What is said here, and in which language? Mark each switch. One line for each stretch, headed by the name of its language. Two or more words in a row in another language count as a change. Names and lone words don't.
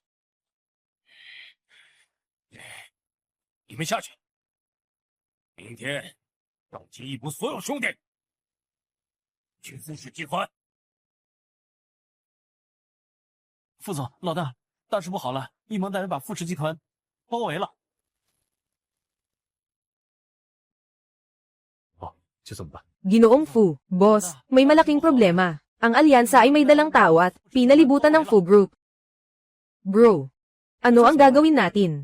Chinese: 你们下去，明天召集一盟所有兄弟去傅氏集团。副总，老大，大事不好了！一盟带人把富士集团包围了。哦，这怎么办？
Filipino: Ginoong Fu, boss, may malaking problema. Ang alyansa ay may dalang tao at pinalibutan ng Fu Group. Bro, ano ang gagawin natin?